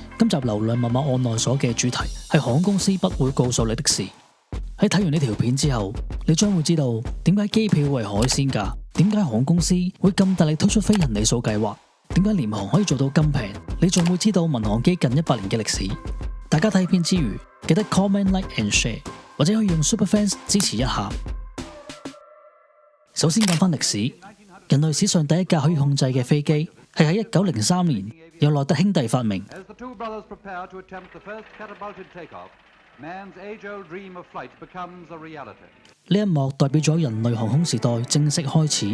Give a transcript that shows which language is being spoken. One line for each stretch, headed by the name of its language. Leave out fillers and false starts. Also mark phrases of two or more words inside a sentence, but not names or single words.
Cantonese: 今集流量密碼案內所嘅主題係航空公司不會告訴你的事。喺睇完呢條片之後，你將會知道點解機票為海鮮價，點解航空公司會咁大力推出非人里數計劃，點解廉航可以做到咁平。你仲會知道民航機近100年嘅歷史。大家睇片之餘，記得 comment、
English: like and share，
Cantonese: 或者可以用 Superfans 支持一下。首先講翻歷史，人類史上第一架可以控制嘅飛機係喺1903年由萊特兄弟發明。呢一幕代表咗人類航空時代正式開始。